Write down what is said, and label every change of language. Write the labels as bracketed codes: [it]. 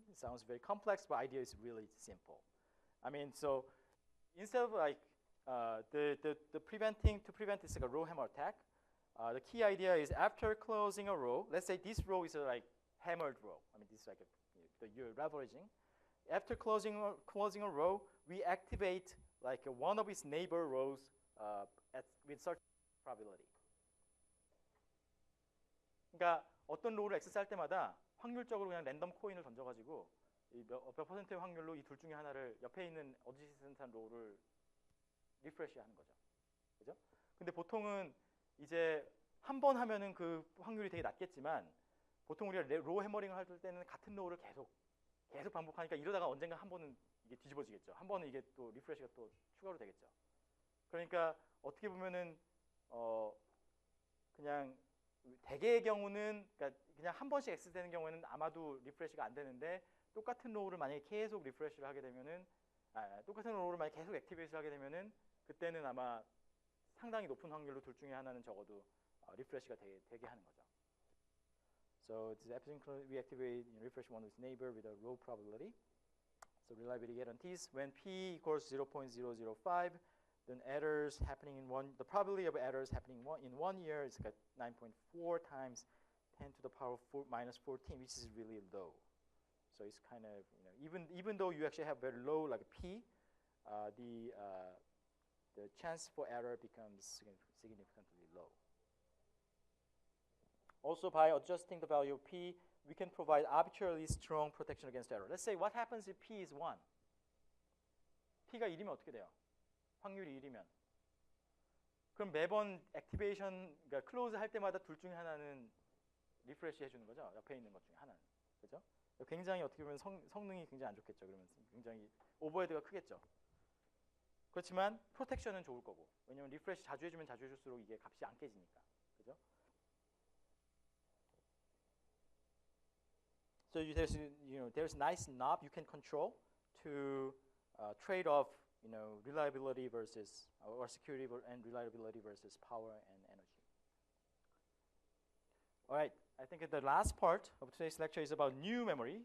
[en] It sounds very complex, but idea is really simple. I mean, so instead of like to prevent this like a row hammer attack, the key idea is after closing a row, let's say this row is a like hammered row. I mean, this is like you're leveraging. After closing a row, we activate like one of its neighbor rows with certain probability. [ko] 그러니까 어떤 로우를 X할 때마다 확률적으로 그냥 랜덤 코인을 던져가지고 몇 퍼센트의 확률로 이 둘 중에 하나를 옆에 있는 어드지센트한 로우를 리프레시 하는 거죠. 그죠? 근데 보통은 이제 한 번 하면은 그 확률이 되게 낮겠지만 보통 우리가 로우 해머링을 할 때는 같은 로우를 계속 반복하니까 이러다가 언젠가 한 번은 이게 뒤집어지겠죠. 한 번은 이게 또 리프레시가 또 추가로 되겠죠. 그러니까 어떻게 보면은 그냥 대개의 경우는 그냥 한 번씩 X 되는 경우에는 아마도 리프레시가 안 되는데 똑같은 로우를 만약에 계속 리프레시를 하게 되면은 똑같은 로우를 만약에 계속 액티베이트를 하게 되면은 그때는 아마 상당히 높은 확률로 둘 중에 하나는 적어도 리프레시가 되게 하는 거죠. [en] So this we activate refresh one with neighbor with a row probability. So reliability guarantees when p equals 0.005, then errors happening the probability of errors happening in 1 year is like 9.4 times 10 to the power minus 14, which is really low. So it's kind of even though you actually have very low like p, the chance for error becomes significantly low. Also, by adjusting the value of p, we can provide arbitrarily strong protection against error. Let's say what happens if p is 1? [ko] p가 1이면 어떻게 돼요? 확률이 1이면. 그럼 매번 액티베이션, 그러니까 클로즈 할 때마다 둘 중에 하나는 리프레시 해주는 거죠. 옆에 있는 것 중에 하나는. 그죠? 굉장히 어떻게 보면 성능이 굉장히 안 좋겠죠. 그러면 굉장히 오버헤드가 크겠죠. 그렇지만 프로텍션은 좋을 거고. 왜냐면 리프레시 자주 해주면 자주 해줄수록 이게 값이 안 깨지니까. 그죠? [en] So there's nice knob you can control to trade off reliability versus or security and reliability versus power and energy. All right, I think the last part of today's lecture is about new memory.